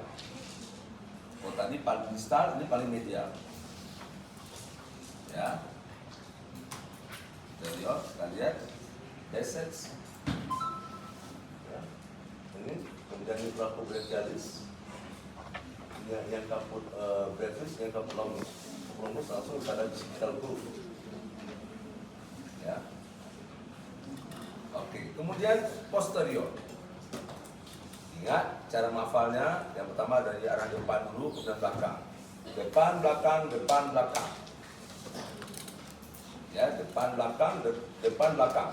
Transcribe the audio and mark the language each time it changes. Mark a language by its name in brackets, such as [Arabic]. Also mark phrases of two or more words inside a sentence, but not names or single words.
[Indonesian] Oh tadi paling distal, ini paling medial. Ya. Jadi kita lihat biceps. Ya. Ini kemudian ini coracobrachialis. Ini yang [Latin] caput brevis, [Indonesian] yang [Latin] caput longus. [Indonesian] Longus langsung pada [English] bicipital groove. [Indonesian] Ya. Oke, kemudian posterior. Ingat cara menghafalnya, yang pertama dari arah depan dulu, kemudian belakang. Depan, belakang, depan, belakang. Ya, depan, belakang, depan, belakang.